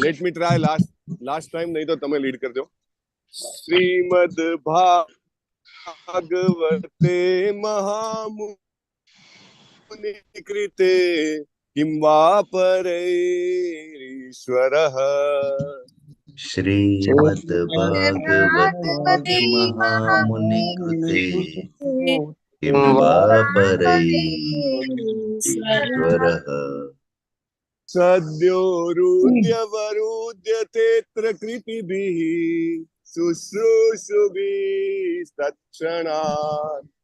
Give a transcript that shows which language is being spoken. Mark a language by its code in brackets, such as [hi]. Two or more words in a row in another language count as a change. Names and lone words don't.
[en] let me try last time [gu] નહીં તો તમે લીડ કરજો [sa] श्रीमद भागवते महामुनि कृते किम वा परैरीश्वरः श्रीमद्भागवते महामुनिकृते किं वा परैरीश्वरः सद्योरुद्यवरुध्यतेऽत्र कृतिभिः शुश्रूषुभिस्तत्क्षणात्